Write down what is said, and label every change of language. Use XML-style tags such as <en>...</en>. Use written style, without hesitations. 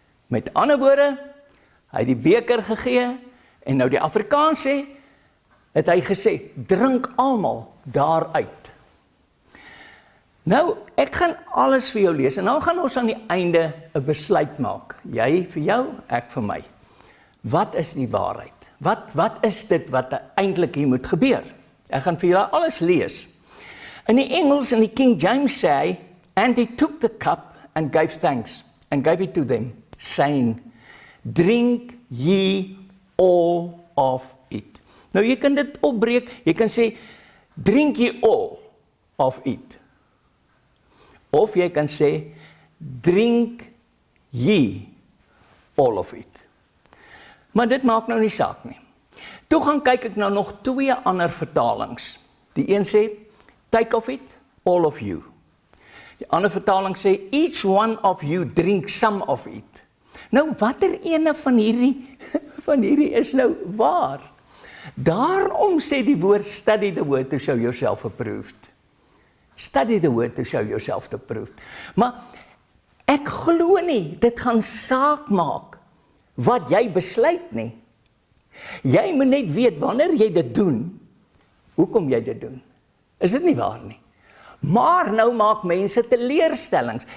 <af>Met ander woorde, hy het die beker gegee, en nou die Afrikaans sê, het hy gesê, drink almal daaruit. Nou, ek gaan alles vir jou lees, en dan gaan ons aan die einde 'n besluit maak. Jy vir jou, ek vir my. Wat is die waarheid? Wat is dit wat eintlik hier moet gebeur? Ek gaan vir julle alles lees. In die Engels, in die King James sê,</af> <en>and he took the cup and gave thanks, and gave it to them, saying, drink ye all of it.</en> <af>Nou, jy kan dit opbreek, jy kan sê,</af> <en>drink ye all of it.</en> <af>Of jy kan sê,</af> <en>drink ye all of it.</en> <af>Maar dit maak nou nie saak nie. Toe gaan kyk ek nou nog 2 ander vertalings. Die een sê,</af> <en>take of it, all of you.</en> <af>Die ander vertaling sê,</af> <en>each one of you drink some of it.</en> <af>Nou, watter ene van hierdie is nou waar? Daarom sê die woord,</af> <en>study the word to show yourself approved. Study the word to show yourself approved.</en> <af>Maar ek glo nie, dit gaan saak maak wat jy besluit nie. Jy moet net weet, wanneer jy dit doen, hoekom jy dit doen. Is dit nie waar nie? Maar nou maak mense teleurstellings.</af>